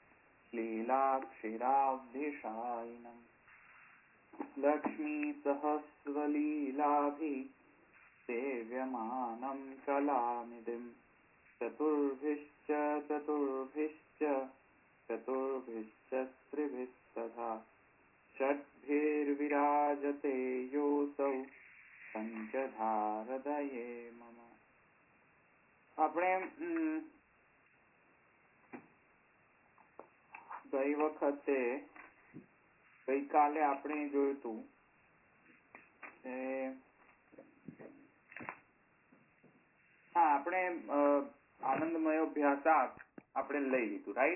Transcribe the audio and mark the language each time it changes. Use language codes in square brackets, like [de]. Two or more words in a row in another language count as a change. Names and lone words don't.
[sa] लीलाक्षिराब्धिशायिनम् लक्ष्मीसहस्रलीलाभिः सेव्यमानं कलानिधिम् चतुर्भिश्च त्रिभिस्तथा षड्भिर्विराजते योऽसौ पञ्चधारदये मम। [gu] આપણે ગઈકાલે આપણે જોયું હતું આપણે [sa] आनन्दमयो अभ्यासात [gu] આપણે લઈ લીધું, રાઈટ?